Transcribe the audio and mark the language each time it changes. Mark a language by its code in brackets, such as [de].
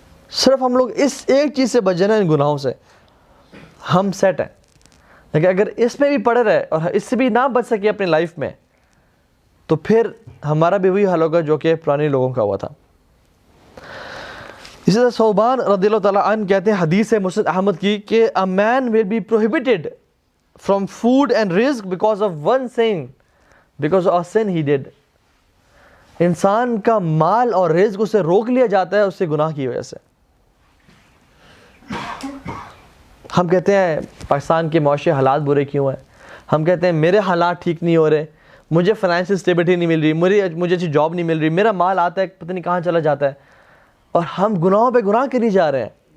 [ur] صرف ہم لوگ اس ایک چیز سے بچ جائیں, ان گناہوں سے, ہم سیٹ ہیں. لیکن اگر اس میں بھی پڑے رہے اور اس سے بھی نہ بچ سکے اپنی لائف میں, تو پھر ہمارا بھی وہی حال ہوگا جو کہ پرانے لوگوں کا ہوا تھا. اسی طرح صوبان رضی اللہ تعالیٰ عنہ کہتے ہیں, حدیث ہے مسند احمد کی, کہ [en] a man will be prohibited from food and risk because of one sin, because of a sin he did. [ur] انسان کا مال اور رزق اسے روک لیا جاتا ہے اس سے گناہ کی وجہ سے. ہم کہتے ہیں پاکستان کے معاشی حالات برے کیوں ہیں, ہم کہتے ہیں میرے حالات ٹھیک نہیں ہو رہے, مجھے فائنینشیل اسٹیبلٹی نہیں مل رہی, مجھے اچھی جاب نہیں مل رہی, میرا مال آتا ہے پتہ نہیں کہاں چلا جاتا ہے, اور ہم گناہوں پہ گناہ کری جا رہے ہیں.